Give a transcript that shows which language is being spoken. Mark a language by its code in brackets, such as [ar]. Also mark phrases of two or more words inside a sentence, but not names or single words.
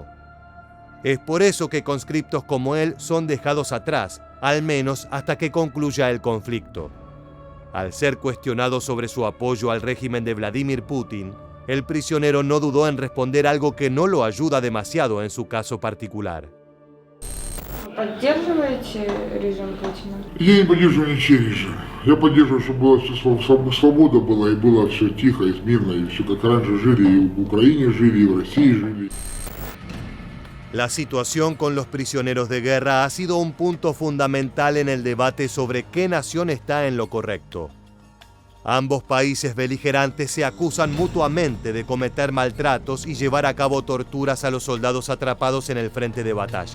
[es] Es por eso que conscriptos como él son dejados atrás, al menos hasta que concluya el conflicto. Al ser cuestionado sobre su apoyo al régimen de Vladimir Putin, el prisionero no dudó en responder algo que no lo ayuda demasiado en su caso particular. [ru] Поддерживаете режим Путина? Я не поддерживаю ничей режим. Я поддерживаю, чтобы была свобода была, и было все тихо и мирно, и все как раньше жили, и в Украине жили, и в России жили. [es] La situación con los prisioneros de guerra ha sido un punto fundamental en el debate sobre qué nación está en lo correcto. Ambos países beligerantes se acusan mutuamente de cometer maltratos y llevar a cabo torturas a los soldados atrapados en el frente de batalla.